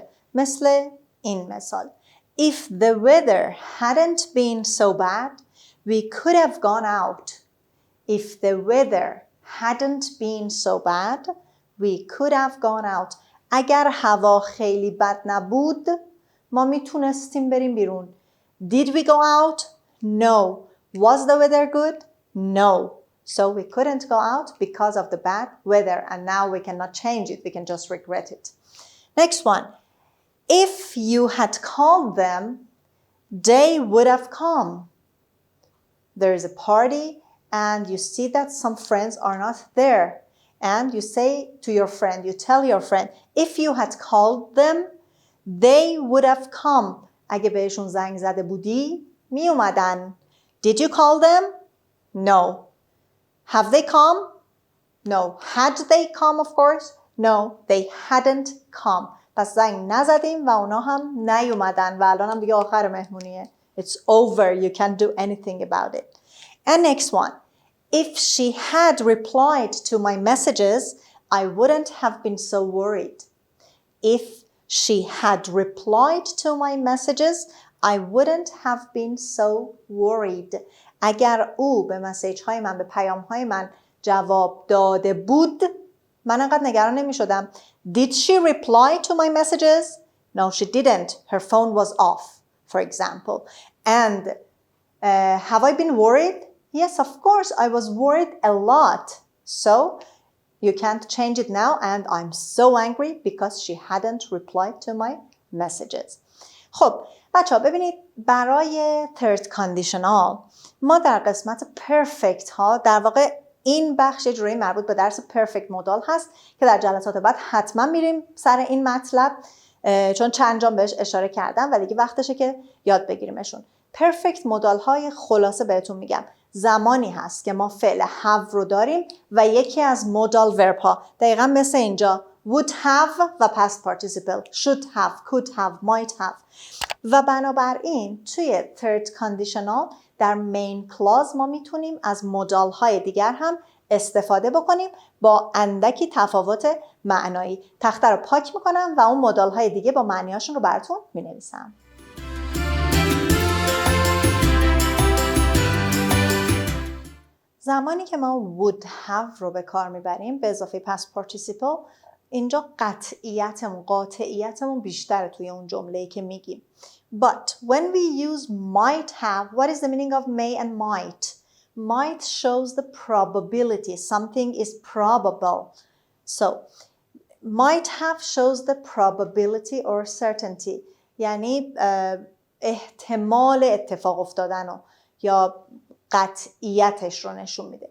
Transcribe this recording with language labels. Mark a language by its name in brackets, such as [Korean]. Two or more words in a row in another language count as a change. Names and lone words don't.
[Persian] مثل این مثال: [English] If the weather hadn't been so bad, we could have gone out. If the weather hadn't been so bad, we could have gone out. اگر هوا خیلی بد نبود ما میتونستیم بریم بیرون. Did we go out? No. Was the weather good? No. So we couldn't go out because of the bad weather, and now we cannot change it. We can just regret it. Next one. If you had called them, they would have come. There is a party and you see that some friends are not there. And you say to your friend, you tell your friend, if you had called them, they would have come. [Persian] اگه بهشون زنگ زده بودی می اومدن. [English] Did you call them? No. Have they come? No. Had they come, of course? No, they hadn't come. [Persian] پس زنگ نزدیم و اونا هم نیومدن و الان هم دیگه آخر مهمونیه. [English] It's over. You can't do anything about it. And next one. If she had replied to my messages, I wouldn't have been so worried. If she had replied to my messages, I wouldn't have been so worried. [Persian] اگر او به مسیج های من، به پیام های من جواب داده بود من انقدر نگران نمی شدم. [English] Did she reply to my messages? No, she didn't. Her phone was off, for example. And have I been worried? Yes, of course, I was worried a lot. So, you can't change it now and I'm so angry because she hadn't replied to my messages. [Persian] خب بچه‌ها ببینید برای [English] third conditional [Persian] ما در قسمت perfect ها در واقع این بخش یه جوری مربوط به درس [English] perfect modal [Persian] هست که در جلسات بعد حتما میریم سر این مطلب چون چند جا بهش اشاره کردم و دیگه وقتشه که یاد بگیریمشون. [English] perfect modal [Persian] های خلاصه بهتون میگم زمانی هست که ما فعل have رو داریم و یکی از [English] modal verb [Persian] ها دقیقا مثل اینجا [English] would have [Persian] و [English] past participle should have, could have, might have [Persian] و بنابراین توی [English] third conditional [Persian] در [English] main clause [Persian] ما میتونیم از modal های دیگر هم استفاده بکنیم با اندکی تفاوت معنایی. تخته رو پاک میکنم و اون modal های دیگه با معنیاشون رو براتون مینویسم. زمانی که ما [English] would have [Persian] رو به کار میبریم به اضافه [English] past participle [Persian] اینجا قاطعیتمون بیشتره توی اون جمله‌ای که میگیم. [English] But when we use might have, what is the meaning of may and might? Might shows the probability. Something is probable. So, might have shows the probability or certainty. [Persian] یعنی احتمال اتفاق افتادن یا قطعیتش رو نشون میده.